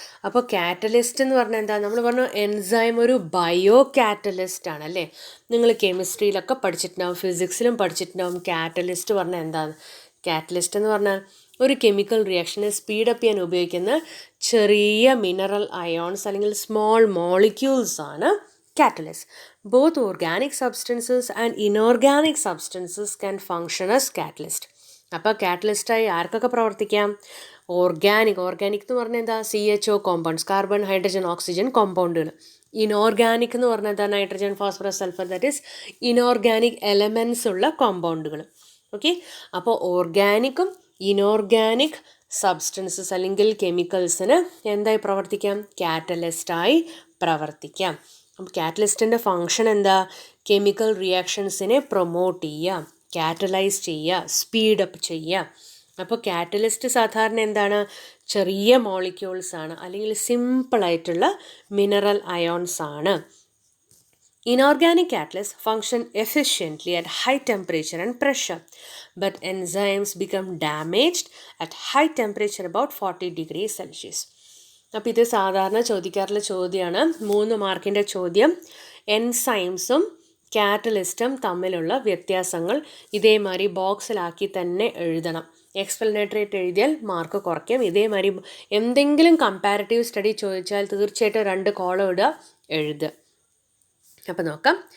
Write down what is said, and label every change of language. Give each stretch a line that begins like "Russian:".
Malayalam: അപ്പോൾ കാറ്റലിസ്റ്റ് എന്ന് പറഞ്ഞാൽ എന്താ, നമ്മൾ പറഞ്ഞു എൻസൈം ഒരു ബയോ കാറ്റലിസ്റ്റ് ആണല്ലേ. നിങ്ങൾ കെമിസ്ട്രിയിലൊക്കെ പഠിച്ചിട്ടുണ്ടാവും, ഫിസിക്സിലും പഠിച്ചിട്ടുണ്ടാവും. കാറ്റലിസ്റ്റ് പറഞ്ഞാൽ എന്താണ്? കാറ്റലിസ്റ്റ് എന്ന് പറഞ്ഞാൽ ഒരു കെമിക്കൽ റിയാക്ഷനെ സ്പീഡപ്പ് ചെയ്യാൻ ഉപയോഗിക്കുന്ന ചെറിയ മിനറൽ അയോൺസ് അല്ലെങ്കിൽ സ്മോൾ മോളിക്യൂൾസ് ആണ് catalysts.
English: Both organic substances and inorganic substances can function as catalyst.
Malayalam: അപ്പോൾ കാറ്റലിസ്റ്റായി ആർക്കൊക്കെ പ്രവർത്തിക്കാം? ഓർഗാനിക് എന്ന് പറഞ്ഞാൽ എന്താ, CHO compounds, carbon hydrogen oxygen കോമ്പൗണ്ടുകൾ. Inorganic എന്ന് പറഞ്ഞാൽ എന്താ, nitrogen phosphorus sulphur, that is inorganic elements ഉള്ള കോമ്പൗണ്ടുകൾ. ഓക്കെ, അപ്പോൾ ഓർഗാനിക്കും ഇനോർഗാനിക് സബ്സ്റ്റൻസസ് അല്ലെങ്കിൽ കെമിക്കൽസിന് എന്തായി പ്രവർത്തിക്കാം? കാറ്റലിസ്റ്റായി പ്രവർത്തിക്കാം. അപ്പോൾ കാറ്റലിസ്റ്റിൻ്റെ ഫങ്ഷൻ എന്താ? കെമിക്കൽ റിയാക്ഷൻസിനെ പ്രൊമോട്ട് ചെയ്യുക, കാറ്റലൈസ് ചെയ്യുക, സ്പീഡപ്പ് ചെയ്യുക. അപ്പോൾ കാറ്റലിസ്റ്റ് സാധാരണ എന്താണ്? ചെറിയ മോളിക്യൂൾസ് ആണ് അല്ലെങ്കിൽ സിമ്പിളായിട്ടുള്ള മിനറൽ അയോൺസ് ആണ്.
English: Inorganic catalysts function efficiently at high temperature and pressure, but enzymes become damaged at high temperature about 40 degrees Celsius.
Malayalam: അപ്പോൾ ഇത് സാധാരണ ചോദിക്കാറുള്ള ചോദ്യമാണ്, 3 മാർക്കിൻ്റെ ചോദ്യം. എൻസൈംസും കാറ്റലിസ്റ്റും തമ്മിലുള്ള വ്യത്യാസങ്ങൾ ഇതേമാതിരി ബോക്സിലാക്കി തന്നെ എഴുതണം. എക്സ്പ്ലനേറ്ററി ആയിട്ട് എഴുതിയാൽ മാർക്ക് കുറയ്ക്കും. ഇതേമാതിരി എന്തെങ്കിലും കമ്പാരിറ്റീവ് സ്റ്റഡി ചോദിച്ചാൽ തീർച്ചയായിട്ടും 2 കോളം ഇടുക, എഴുതുക. അപ്പോൾ നോക്കാം.